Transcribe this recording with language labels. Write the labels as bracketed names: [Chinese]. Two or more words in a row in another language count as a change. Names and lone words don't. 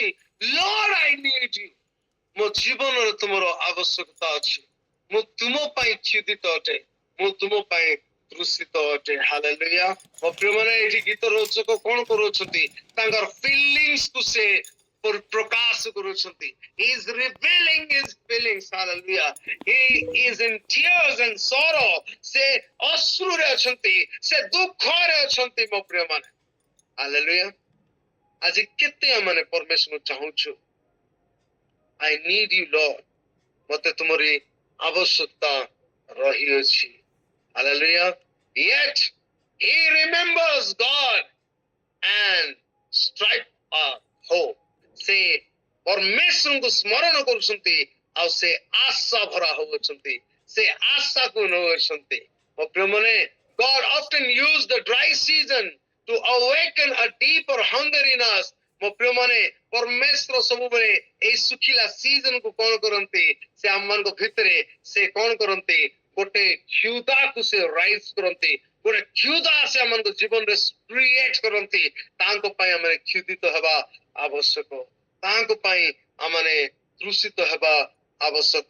[English] Lord I need you. [Odia] ମୋ ଜୀବନରେ ତୁମର ଆବଶ୍ୟକତା ଅଛି। ମୁଁ ତୁମ ପାଇଁ କ୍ଷୁଧିତ ଅଟେ। ମୁଁ ତୁମ ପାଇଁ ତୃଷିତ ଅଟେ। ହାଲେଲୁୟା। ମୋ ପ୍ରିୟମାନେ, ଏଠି ଗୀତ ରଚକ କଣ କରୁଛନ୍ତି? ତାଙ୍କର ଫିଲିଂସ୍ କୁ ସେ ପ୍ରକାଶ କରୁଛନ୍ତି। [English] He is revealing his feelings. Hallelujah. He is in tears and sorrow. [Odia] ସେ ଅଶ୍ରୁରେ ଅଛନ୍ତି, ସେ ଦୁଃଖରେ ଅଛନ୍ତି। ମୋ ପ୍ରିୟମାନେ, ହାଲେଲୁୟା। ଆଜି କେତେ ଆମେ ପରମେଶ୍ୱର ଚାହୁଁଛୁ? [English] I need you, Lord. [Odia] ମତେ ତୁମରି ଆବଶ୍ୟକତା ରହିଅଛି। Hallelujah. [English] Yet he remembers God and strive hope. [Odia] ସେ ପରମେଶ୍ୱରଙ୍କୁ ସ୍ମରଣ କରୁଛନ୍ତି, ଆଉ ସେ ଆଶା ଭରା ହେଉଛନ୍ତି। ସେ ଆଶାକୁ ନେଉଛନ୍ତି। ମୋ ପ୍ରିୟମାନେ, [English] God often used the dry season to awaken a deeper hunger in us. [Odia] ମୋ ପ୍ରିୟମାନେ, ପରମେଶ୍ୱର ସବୁବେଳେ ଏଇ ଶୁଖିଲା ସିଜନ କୁ କଣ କରନ୍ତି? ସେ ଆମମାନଙ୍କ ଭିତରେ ସେ କଣ କରନ୍ତି? ଗୋଟେ କ୍ଷୁଧାକୁ ସେ ରାଇଜ କରନ୍ତି। ଗୋଟେ କ୍ଷୁଧା ସେ ଆମମାନଙ୍କ ଜୀବନରେ କ୍ରିଏଟ କରନ୍ତି। ତାଙ୍କ ପାଇଁ ଆମେ କ୍ଷୁଧିତ ହେବା ଆବଶ୍ୟକ। ତାଙ୍କ ପାଇଁ ଆମେ ତୃଷିତ ହେବା ଆବଶ୍ୟକ।